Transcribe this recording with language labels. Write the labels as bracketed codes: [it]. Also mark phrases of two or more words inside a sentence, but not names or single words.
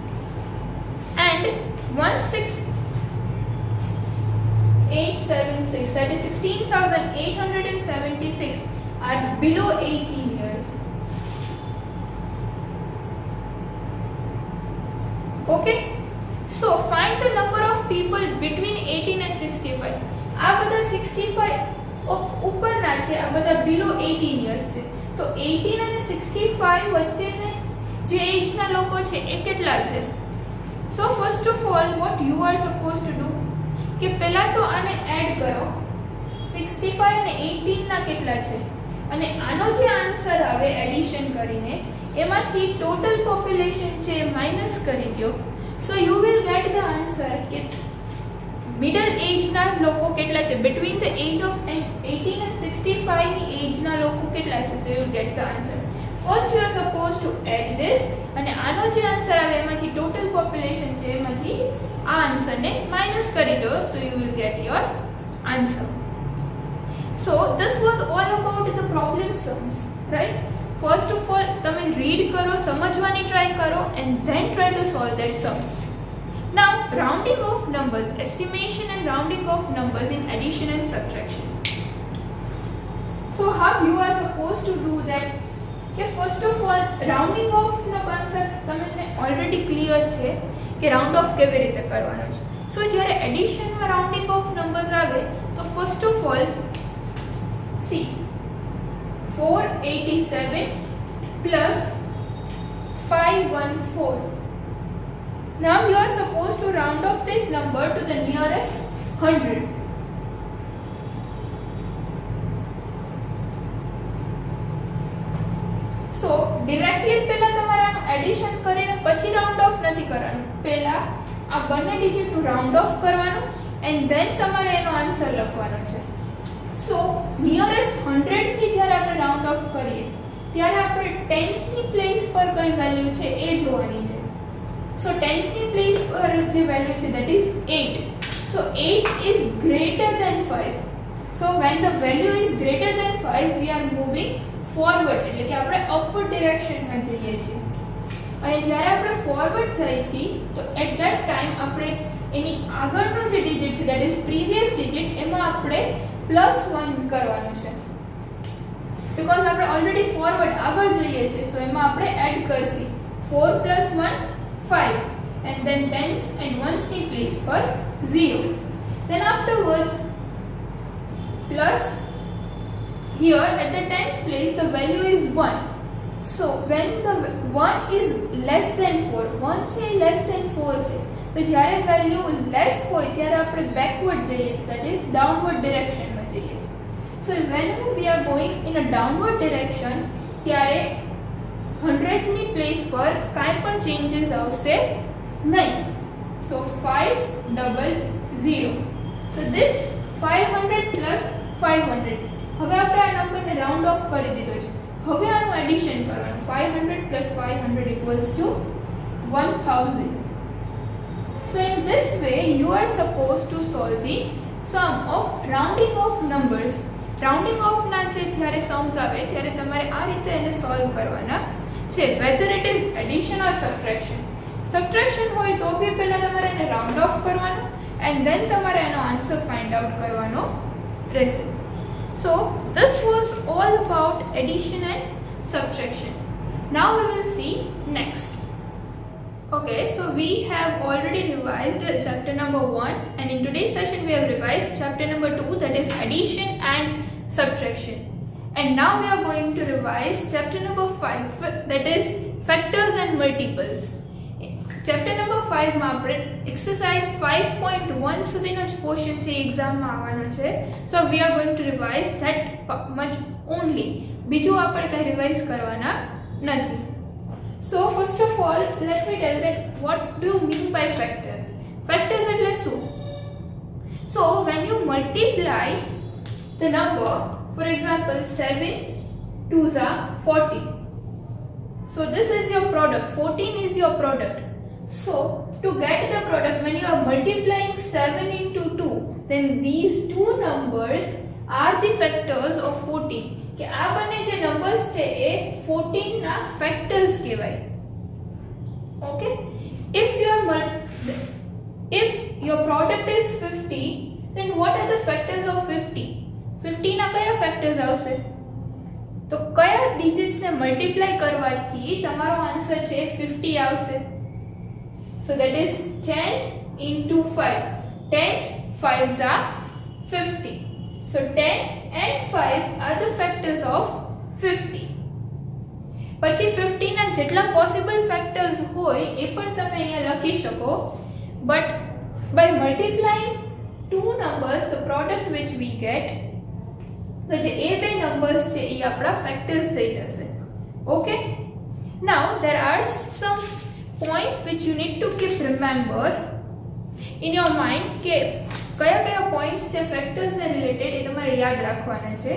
[en] And 16876, that is 16,876 are below 18 years. Okay, so find the number of people between 18 and 65. [gu] આ બધા 65 ઉપરના છે, આ બધા [en] below 18 years [gu] છે. તો 18 અને 65 વચ્ચેને જે એજના લોકો છે એ કેટલા છે? [en] So first of all what you are supposed to do [gu] કે પહેલા તો આને એડ કરો, 65 અને 18 ના કેટલા છે અને આનો જે આન્સર આવે એડિશન કરીને એમાંથી [en] total population [gu] છે માઈનસ કરી દો. [en] So you will get the answer કે middle age [gu] ના લોકો કેટલા છે, [en] between the age of 18 and 65 [gu] ની એજ ના લોકો કેટલા છે. [en] So you will get the answer. First you are supposed to add this [gu] અને આનો જે આન્સર આવે એમાંથી [en] total population [gu] છે એમાંથી આ આન્સરને માઈનસ કરી દો. [en] So you will get your answer. So this was all about the problem sums, right? First of all [gu] તમે read કરો, સમજવાની try કરો [en] and then try to solve that sums. Now rounding of numbers, estimation and rounding of numbers in addition and subtraction. So how you are supposed to do that? Okay, first of all rounding off નો concept તમને already clear [gu] છે કે [en] round off [gu] કેવી રીતે કરવાનો છે. [en] So જ્યારે addition માં rounding off numbers [gu] આવે તો [en] first of all see 487 plus 514. Now you are supposed to round off this number to the nearest 100. So directly [gu] પહેલા તમારે આનું એડિશન કરીને પછી [en] round off [gu] નથી કરવાનું, પહેલા આ બંને ડિજિટનું [en] round off [gu] કરવાનું [en] and then [gu] તમારે એનો આન્સર લખવાનો છે. [en] So nearest [gu] 100 થી જ્યારે આપણે [en] round off [gu] કરીએ ત્યારે આપણે ટેન્સ ની પ્લેસ પર કઈ વેલ્યુ છે એ જોવાની છે. [en] So tens [gu] ની પ્લેસ પર જે વેલ્યુ છે [en] that is [gu] 8. [en] So 8 is greater than 5. So when the value is greater than 5 we are moving forward, [gu] એટલે કે આપણે [en] upward direction [gu] માં જઈએ છીએ. અને જ્યારે આપણે forward જઈએ છીએ તો [en] at that time [gu] આપણે એની આગળનો જે ડિજિટ છે [en] that is previous digit [gu] એમાં આપણે +1 કરવાનું છે. because આપણે [en] already forward [gu] આગળ જઈએ છીએ so એમાં આપણે એડ કરશી 4 + 1 5 [en] and then tens and ones [gu] ની place પર 0. [en] Then afterwards plus here at the tens place the value is 1. So when the 1 is less than 4, 1 છે less than 4 [gu] છે તો જ્યારે [en] value less [gu] હોય ત્યારે આપણે [en] backward [gu] જઈએ છીએ, [en] that is downward direction [gu] માં જઈએ છીએ. [en] So when we are going in a downward direction [gu] ત્યારે 100th ની place પર કાંઈ પણ changes આવશે નહીં. [en] So 500. So this 500 plus 500. [gu] હવે આપણે આ નંબરને [en] round off [gu] કરી દીધો છે. હવે આનું એડિશન કરવાનું. 500 [en] plus 500 equals to [gu] 1000. [en] So in this way you are supposed to solve the sum of rounding off numbers. Rounding off [gu] ના છે ત્યારે sums આવે ત્યારે તમારે આ રીતે એને સોલ્વ કરવાના છે, [en] whether it is addition or subtraction. [gu] Subtraction હોય તો બી પહેલા તમારે એને [en] round off [gu] કરવાનું [en] and then [gu] તમારે એનો [en] answer find out [gu] કરવાનો રહેશે. [en] So this was all about addition and subtraction. Now we will see next. Okay, so we have already revised chapter number 1 and in today's session we have revised chapter number 2, that is addition and subtraction. And now we are going to revise chapter number 5, that is factors and multiples. Chapter number [gu] 5 માં આપણે exercise 5.1 સુધીનો જ portion છે એક્ઝામમાં આવવાનો છે. [en] So we are going to revise that much only. [gu] બીજું આપણે કંઈ રિવાઇઝ કરવાના નથી. [en] So first of all let me tell that what do you mean by factors. [gu] Factors એટલે શું? [en] So when you multiply the number, for example 7 2s are 40. So this is your product, 14 is your product. So to get the product, when you are multiplying 7 into 2, then these two numbers are the factors of 14. [gu] કે આ બંને જે નંબર્સ છે એ 14 ના factors કહેવાય. [en] Okay, if you are if your product is 50, then what are the factors of 50? [gu] 50 ના કયા factors આવશે? તો કયા digits ને multiply કરવાથી તમારો આન્સર છે 50 આવશે? [en] So that is 10 into 5. 10 5s are 50. So 10 and 5 are the factors of 50. [gu] પછી 50 ના જેટલા [en] possible factors [gu] હોય એ પણ તમે અહીંયા લખી શકો, [en] but by multiplying two numbers, the product which we get, [gu] તો જે એ બે numbers છે એ આપણા factors થઈ જશે. [en] Okay, now there are some points which you need to keep remember in your mind [gu] કે કયા કયા points છે factors ને related એ તમારે યાદ રાખવાના છે.